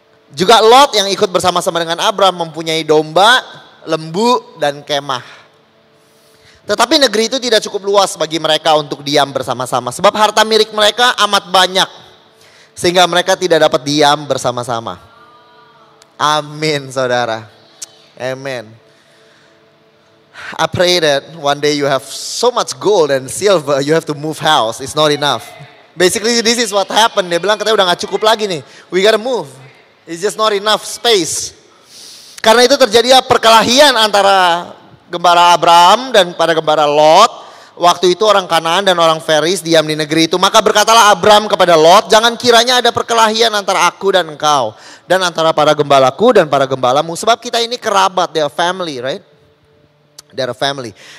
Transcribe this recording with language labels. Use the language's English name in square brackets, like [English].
[Indonesian] Juga Lot yang ikut bersama-sama dengan Abram mempunyai domba, lembu, dan kemah. Tetapi negeri itu tidak cukup luas bagi mereka untuk diam bersama-sama. Sebab harta milik mereka amat banyak. Sehingga mereka tidak dapat diam bersama-sama. Amin, saudara. Amen. [English] I pray that one day you have so much gold and silver, you have to move house. It's not enough. Basically this is what happened. [Indonesian] Dia bilang katanya udah gak cukup lagi nih. [English] We gotta move. It's just not enough space. [Indonesian] Karena itu terjadi perkelahian antara gembala Abraham dan pada gembala Lot. Waktu itu orang Kanaan dan orang Feris diam di negeri itu. Maka berkatalah Abram kepada Lot, jangan kiranya ada perkelahian antara aku dan engkau. Dan antara para gembalaku dan para gembalamu. Sebab kita ini kerabat, [English] they are family, right? They are family.